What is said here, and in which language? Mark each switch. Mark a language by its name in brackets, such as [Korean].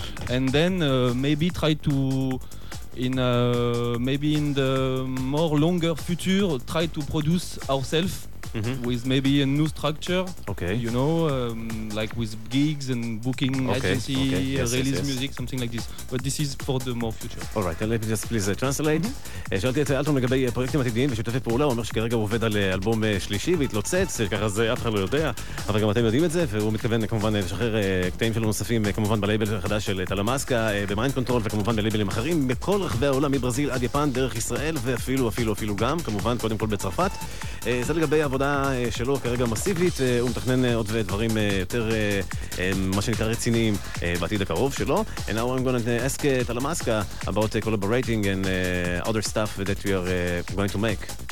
[English] And then maybe try to, maybe in the more longer future, try to produce ourselves. Mm-hmm. With maybe a new structure, okay. You know, like with gigs and booking agency, release music, something like this. But this is for the more future. All right, let me just please translate. [Hebrew] שאלתי את אלטון לגבי פרויקטים עתידיים ושותפי פעולה, הוא אומר שכרגע הוא עובד על אלבום שלישי והתלוצץ, ככה זה אף אחד לא יודע, אבל גם אתם יודעים את זה, והוא מתכוון כמובן לשחרר קטעים שלו נוספים, כמובן בלייבל החדש של טלמאסקה, במיינד קונטרול, וכמובן בלייבלים אחרים, מכל רחבי העולם, מברזיל עד יפן, דרך ישראל, ואפילו גם, כמובן, קודם כל בצרפת. זה לגבי העבודה שלו כרגע מסיבית, הוא מתכנן עוד דברים יותר, מה שנקרא רציניים, בעתיד הקרוב שלו. [English] And now I'm going to ask Talamasca about collaborating and other stuff that we are going to make.